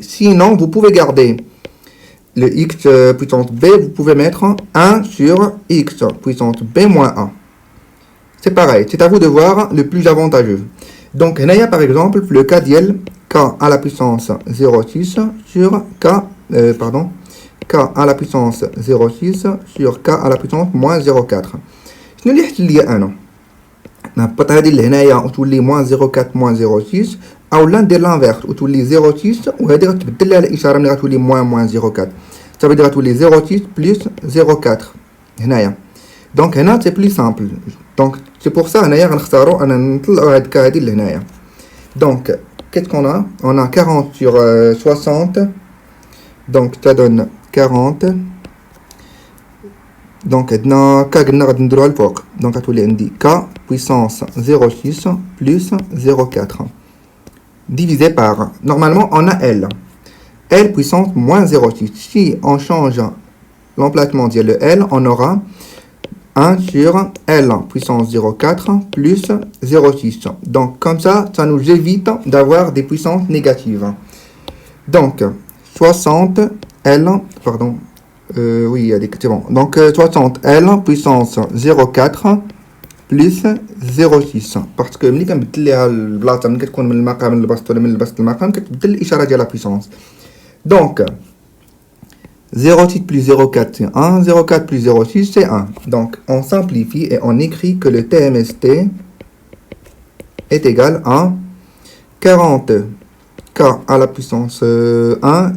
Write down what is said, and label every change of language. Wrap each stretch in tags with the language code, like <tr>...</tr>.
<fr>Sinon, vous pouvez garder le X puissance B, vous pouvez mettre 1 sur X puissance B moins 1. C'est pareil, c'est à vous de voir le plus avantageux. Donc, il y a par exemple le cas d'IL K à la puissance 0,6 sur K à la puissance 0,6 sur K à la puissance moins 0,4.</fr> <ar>شنو اللي حل لي انا نهبط هذه لهنايا وتولي moins 0,4 moins 0,6 او لا ندير لانفيرس وتولي 0,6 وهذه غتبدل لها الاشاره ملي غتولي moins 0,4.</ar> <fr>Ça veut dire</fr> <ar>غتولي</ar> <fr>0,6 plus 0,4</fr> <ar>هنايا.</ar> <fr>Donc</fr> <ar>هنا</ar> <fr>c'est plus simple. Donc c'est pour ça</fr> <ar>هنايا غنختاروا انا نطلعوا هاد الكا هادي لهنايا.</ar> <fr>Donc qu'est-ce qu'on a? On a 40 sur 60. Donc ça donne 40.</fr> <ar>Donc عندنا K قلنا غادي نديروها الفوق.</ar> <fr>Donc</fr> <ar>غتولي عندي</ar> <fr>K puissance 0,6 plus 0,4 divisé par, normalement on a L. L puissance moins 0,6. Si on change l'emplacement de le L, on aura 1 sur L puissance 0,4 plus 0,6. Donc, comme ça, ça nous évite d'avoir des puissances négatives. Donc, 60 L, pardon, oui, c'est bon. Donc, 60 L puissance 0,4 plus 0,6. Parce que,</fr> <ar>ملي كنبدل ليها البلاصة ملي كتكون من المقام للبسط ولا من البسط للمقام كتبدل الإشارة ديال لا puissance.</ar> <fr>Donc, 0,6 plus 0,4 c'est 1, 0,4 plus 0,6 c'est 1. Donc on simplifie et on écrit que le TMST est égal à 40K à la puissance 1.</fr>